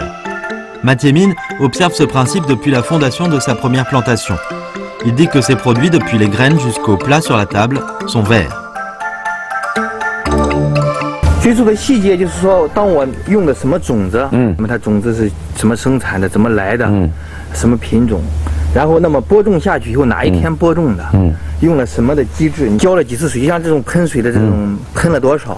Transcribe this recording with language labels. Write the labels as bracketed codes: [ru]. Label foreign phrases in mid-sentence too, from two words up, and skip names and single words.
[fr] Mathieu Mine observe ce principe depuis la fondation de sa première plantation. Il dit que ces produits, depuis les graines jusqu'au plat sur la table, sont verts. [zh] 最初的细节就是说，当我用的什么种子，那么它种子是怎么生产的，怎么来的，什么品种，然后那么播种下去以后哪一天播种的，用了什么的机制，你浇了几次水，就像这种喷水的这种喷了多少，